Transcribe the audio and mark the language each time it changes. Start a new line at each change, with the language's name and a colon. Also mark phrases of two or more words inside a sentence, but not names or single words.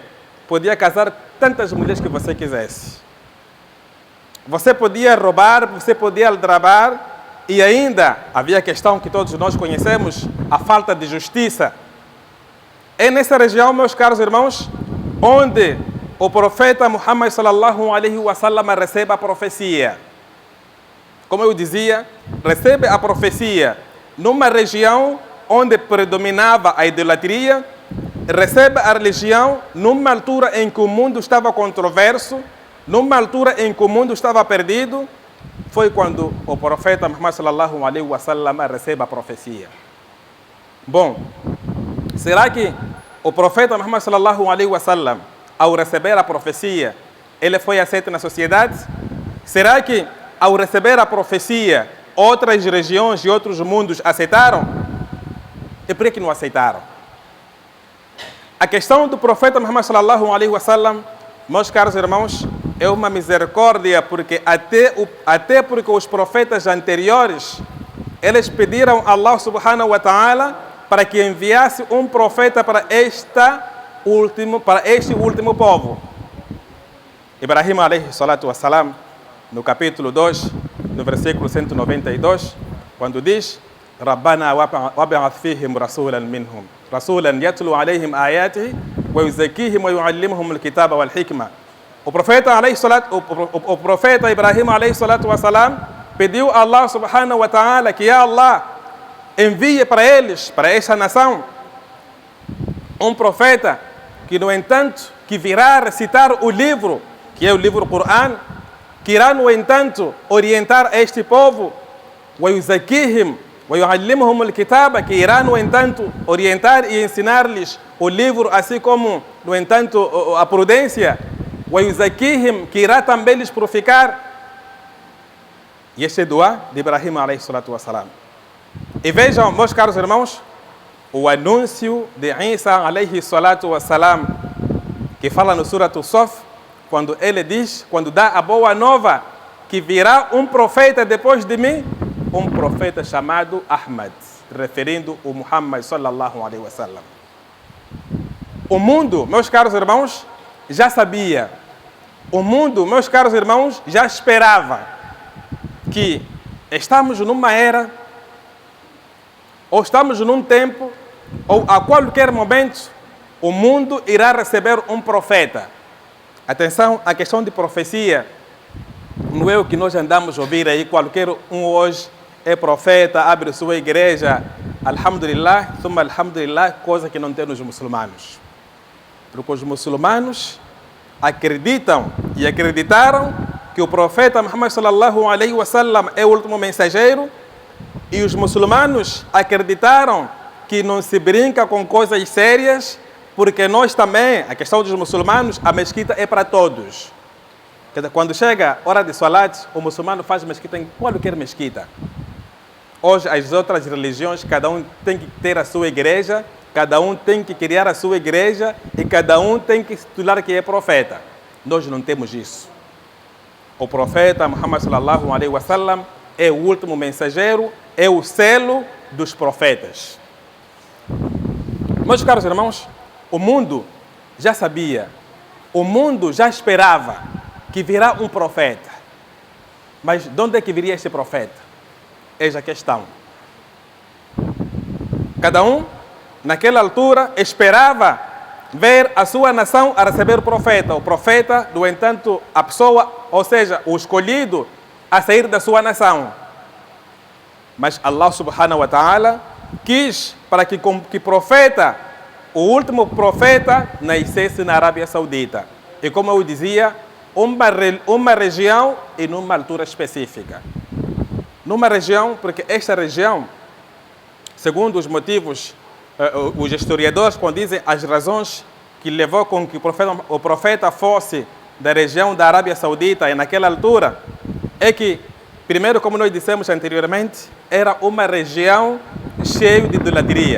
Portuguese: Podia casar tantas mulheres que você quisesse. Você podia roubar, você podia aldrabar, e ainda havia a questão que todos nós conhecemos, a falta de justiça. É nessa região, meus caros irmãos, onde o profeta Muhammad
Arabic: صلى الله عليه وسلم
Portuguese: recebe a profecia. Como eu dizia, recebe a profecia numa região onde predominava a idolatria, recebe a religião numa altura em que o mundo estava controverso, numa altura em que o mundo estava perdido. Foi quando o profeta Muhammad
Arabic: صلى الله عليه وسلم
Portuguese: recebe a profecia. Bom, será que o profeta Muhammad
Arabic: صلى الله عليه وسلم,
Portuguese: ao receber a profecia, ele foi aceito na sociedade? Será que, ao receber a profecia, outras regiões e outros mundos aceitaram? E por que não aceitaram? A questão do profeta Muhammad
Arabic: صلى الله عليه وسلم,
Portuguese: meus caros irmãos, é uma misericórdia, porque até porque os profetas anteriores, eles pediram a Allah
Arabic: سبحانه وتعالى
Portuguese: para que enviasse um profeta para este último povo.
Arabic: Ibrahim عليه الصلاة والسلام,
Portuguese: no capítulo 2, no versículo 192, quando diz:
Arabic: ربنا وابعث فيهم رسولا منهم رسولا يتلو عليهم آياته ويزكيهم ويعلمهم الكتاب والحكمة.
Portuguese: O profeta Ibrahim
Arabic: عليه الصلاة والسلام
Portuguese: pediu a Allah
Arabic: سبحانه وتعالى
Portuguese: que Allah envie para eles, para esta nação, um profeta que, no entanto, que virá recitar o livro, que é o livro Corão, que irá, no entanto, orientar este povo,
Arabic: ويزكيهم, وَيُعَلِّمُهُمُ الْكِتَابَ,
Portuguese: que irá, no entanto, orientar e ensinar-lhes o livro, assim como, no entanto, a prudência. وَيُزَكِّيهِمْ, que irá também lhes purificar. E este é dua de Ibrahim
Arabic: عليه الصلاة والسلام.
Portuguese: E vejam, meus caros irmãos, o anúncio de Isa
Arabic: عليه الصلاة والسلام,
Portuguese: que fala no Surat Sof, quando ele diz, quando dá a boa nova, que virá um profeta depois de mim, um profeta chamado Ahmad, referindo o Muhammad
Arabic: صلى الله عليه وسلم.
Portuguese: O mundo, meus caros irmãos, já sabia. O mundo, meus caros irmãos, já esperava que estamos numa era, ou estamos num tempo, ou a qualquer momento, o mundo irá receber um profeta. Atenção, a questão de profecia não é o que nós andamos a ouvir aí, qualquer um hoje é profeta, abre sua igreja,
Arabic: الحمد لله ثم الحمد لله,
Portuguese: coisa que não tem nos muçulmanos. Porque os muçulmanos acreditam e acreditaram que o profeta Muhammad
Arabic: صلى الله عليه وسلم
Portuguese: é o último mensageiro, e os muçulmanos acreditaram que não se brinca com coisas sérias, porque nós também, a questão dos muçulmanos, a mesquita é para todos. Quando chega a hora de salat, o muçulmano faz mesquita em qualquer mesquita. Hoje, as outras religiões, cada um tem que ter a sua igreja, cada um tem que criar a sua igreja e cada um tem que titular que é profeta. Nós não temos isso. O profeta Muhammad
Arabic: صلى الله عليه وسلم
Portuguese: é o último mensageiro, é o selo dos profetas. Meus caros irmãos, o mundo já sabia, o mundo já esperava que virá um profeta. Mas de onde é que viria este profeta? Eis a questão. Cada um, naquela altura, esperava ver a sua nação a receber o profeta. O profeta, no entanto, a pessoa, ou seja, o escolhido a sair da sua nação. Mas Allah
Arabic: سبحانه وتعالى
Portuguese: quis para que profeta, o último profeta, nascesse na Arábia Saudita. E como eu dizia, uma região e numa altura específica. Numa região, porque esta região, segundo os motivos, os historiadores, quando dizem as razões que levou com que o profeta fosse da região da Arábia Saudita e naquela altura, é que, primeiro, como nós dissemos anteriormente, era uma região cheia de idolatria.